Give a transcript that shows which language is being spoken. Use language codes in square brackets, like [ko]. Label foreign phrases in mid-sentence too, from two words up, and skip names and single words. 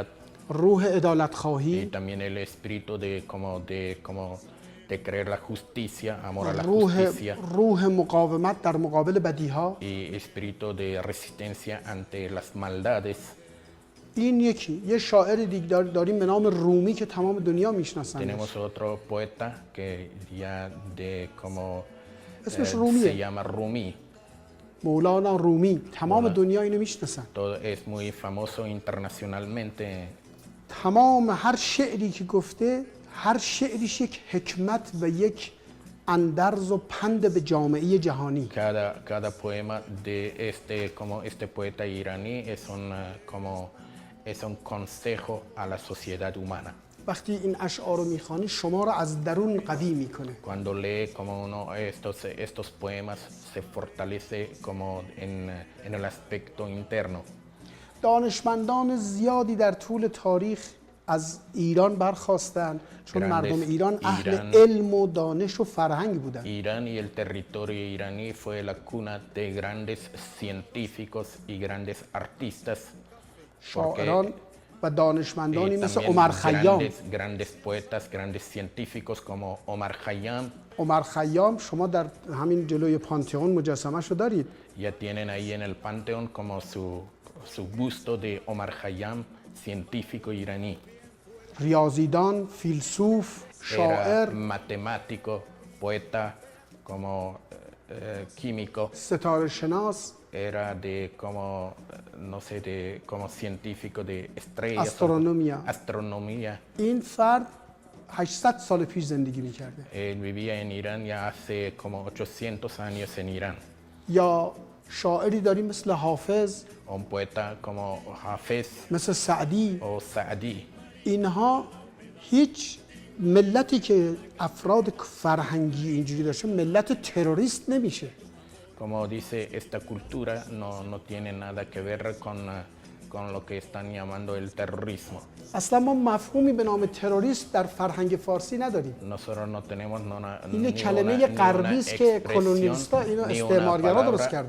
[fa] روح عدالت [es] y [fa] خواهی [es] también el espíritu de creer la justicia, amor a la [fa] روح, [es] justicia [fa] روح مقاومت در مقابل بدیها [es] y espíritu de resistencia ante las maldades. [fa] این یکی یه شاعر دیگه داریم به نام رومی که تمام دنیا میشناسن [es] Tenemos otro poeta que ya de como [fa] اسمش رومیه [es] se llama Rumi. [fa] مولانا رومی تمام مولانا. دنیا اینو میشناسن [es] Todo es muy famoso internacionalmente. [fa] تمام هر شعری که گفته هر شعریش یک حکمت و یک اندرز و پند به جامعه جهانی [es] Cada poema de este poeta iraní es un consejo a la sociedad humana. [fa] وقتی این اشعار رو میخوانی شما رو از درون قوی میکنه [es] Cuando lee como uno estos poemas se fortalece como en el aspecto interno. [fa] دانشمندان زیادی در طول تاریخ از ایران برخواستن چون مردم ایران اهل ایران- علم و دانش و فرهنگ بودن. [es] Irán y el territorio iraní fue la cuna de grandes científicos y grandes artistas. porque- [fa] شاعران و دانشمندانی [es] y [fa] مثل [es] también [fa] عمر خیام. [es] grandes poetas, grandes científicos como Omar Khayyam. [fa] عمر خیام شما در همین جلوی پانتئون مجسمه شو دارید. [es] Ya tienen ahí en el Panteón como su busto de Omar Khayyam, científico iraní. [fa] ریاضیدان، فیلسوف، [es] Era [fa] شاعر، [es] matemático, poeta, como químico. [fa] ستاره شناس، [es] Era de como, no sé, como científico de estrellas. Astronomía. Astronomía. [fa] این فرد 800 سال پیش زندگی میکرده. [es] Él vivía en Irán ya hace como 800 años en Irán. [fa] یا شاعری داریم مثل حافظ، [es] Un poeta como Hafez [fa] مثل سعدی. [es] o Saadi. [fa] اینها هیچ ملتی که افراد فرهنگی اینجوری داشته ملت تروریست نمیشه. [es] Como dice, esta cultura no tiene nada que ver con lo que están llamando el terrorismo. [fa] اصلا ما مفهومی به نام تروریست در فرهنگ فارسی نداریم. [es] Nosotros no tenemos [fa] این کلمه غربی است که کلونیستا اینو استعمارگرا درست کردن.